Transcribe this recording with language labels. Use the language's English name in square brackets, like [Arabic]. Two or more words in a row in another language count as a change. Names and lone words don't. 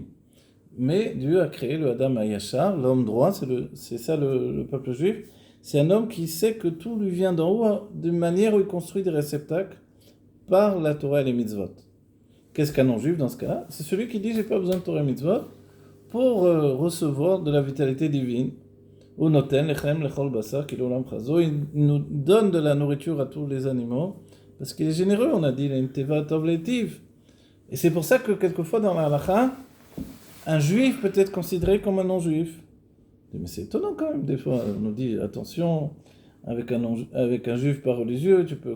[French] Mais Dieu a créé le [Hebrew] אדם הישר, [French] l'homme droit, c'est ça le peuple juif. C'est un homme qui sait que tout lui vient d'en haut, de manière où il construit des réceptacles par la Torah et les mitzvot. Qu'est-ce qu'un non-juif dans ce cas-là ? C'est celui qui dit « j'ai pas besoin de Torah et mitzvot pour recevoir de la vitalité divine. » [Hebrew] הוא נותן לחם לכל בשר כי לעולם חסדו. [French] Il nous donne de la nourriture à tous les animaux parce qu'il est généreux, on a dit, il a une [Hebrew] טבע טוב להטיב. [French] Et c'est pour ça que quelquefois dans la halakha, un juif peut être considéré comme un non-juif. Mais c'est étonnant quand même, des fois, on nous dit attention, avec un juif pas religieux, tu peux...